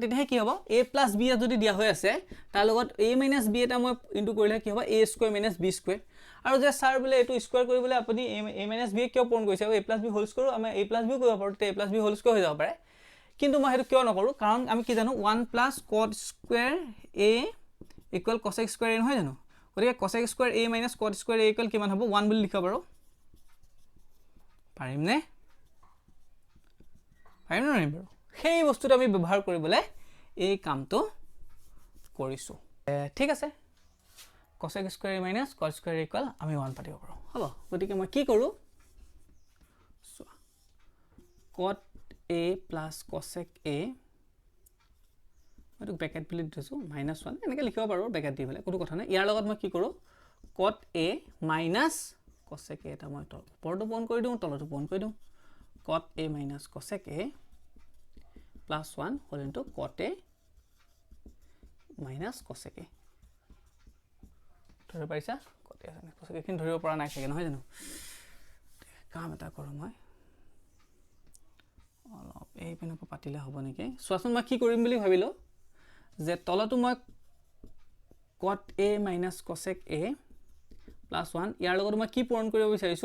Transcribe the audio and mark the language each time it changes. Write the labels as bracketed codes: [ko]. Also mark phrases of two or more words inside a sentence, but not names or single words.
[as] তেতিয়া কি হ'ব [en] a plus b [as] যদি দিয়া হৈ আছে তাৰ লগত [en] a minus b [as] এটা মই ইনটু কৰিলে কি হ'ব [en] a square minus b square [as] আৰু যে স্যাৰ বলে এটো স্কয়াৰ কৰিবলৈ আপুনি [en] a minus b [as] কিয় পূৰণ কৰিছে [en] a plus b whole square [as] আমি [en] a plus b [as] কৰিব পাৰো তে [en] a plus b whole square [as] হৈ যাব পাৰে কিন্তু মই হেতু কিয় নকৰো কাৰণ আমি কি জানো [en] 1 plus cot square a equal cosec square a [as] নহয় জানো গতিকে [en] cosec square a minus cot square a equal [as] কিমান হ'ব 1 বুলি লিখিব পাৰো পাৰিম নে পাৰিম বাৰু সেই বস্তুটো আমি ব্যৱহাৰ কৰিবলৈ এই কামটো কৰিছো ঠিক আছে [en] cosec square a minus cot square equal [as] আমি 1 পাতিব পাৰো হ'ব গতিকে মই কি কৰো [en] cot a plus cosec a [as] মই ব্ৰেকেট বুলি দিছো -1 এনেকৈ লিখিব পাৰো ব্ৰেকেট দি পেলাই কোনো কথা নাই ইয়াৰ লগত মই কি কৰো [en] cot a minus cosec a [as] এটা মই ওপৰটো পূৰণ কৰি দিও তলটো পূৰণ কৰি দিও [en] cot a minus cosec a plus 1 whole into cot a minus cosec a [as] ধৰিব পাৰিছা [en] cot a cosec a [as] খিনি ধৰিব পৰা নাই চাগে নহয় জানো কাম এটা কৰো মই অলপ এই পিনক পাতিলে হ'ব নেকি সোৱাচোন মই কি কৰিম বুলি ভাবিলো যে তলটো মই [en] cot a minus cosec a plus 1 [as] ইয়াৰ লগত মই কি পূৰণ কৰিব বিচাৰিছো